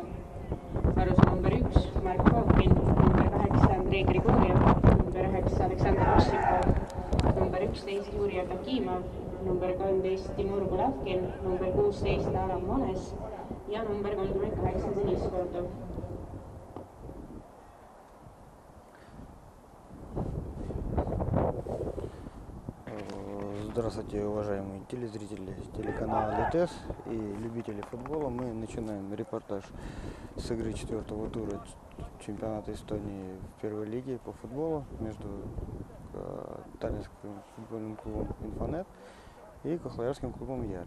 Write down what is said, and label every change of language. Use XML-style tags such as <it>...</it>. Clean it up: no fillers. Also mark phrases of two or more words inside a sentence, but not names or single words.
<et>Varus on number 1 Mark Fokin, number 8 Andrei Grigorjev, number 9 Aleksandr Ossipov, number 11 Juri Akimov, number 13 Timur Gulavkin, number 16 Alam Mones ja number 38 Deniss Kordov.</et> <ru>Здравствуйте, уважаемые телезрители телеканала ЛТС и любители футбола. Мы начинаем репортаж с игры 4-го тура чемпионата Эстонии в первой лиге по футболу между Таллинским футбольным клубом «Инфонет» и Кохлоярским клубом «Яри».</ru>